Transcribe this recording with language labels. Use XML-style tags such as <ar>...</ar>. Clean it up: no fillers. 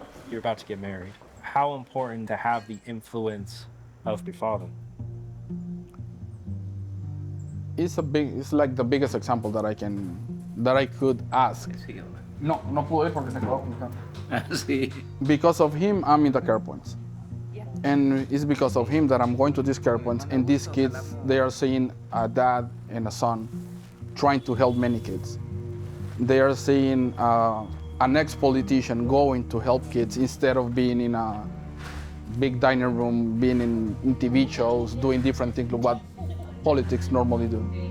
<en>You're about to get married. How important to have the influence of your father? It's like the biggest example that I could ask.</en> <es>No pude porque se quedó con Sí.</es> <en>Because of him, I'm in the care points. And it's because of him that I'm going to these care points, and these kids, they are seeing a dad and a son trying to help many kids. They are seeing an ex-politician going to help kids instead of being in a big dining room, being in TV shows, doing different things like what politics normally do.</en>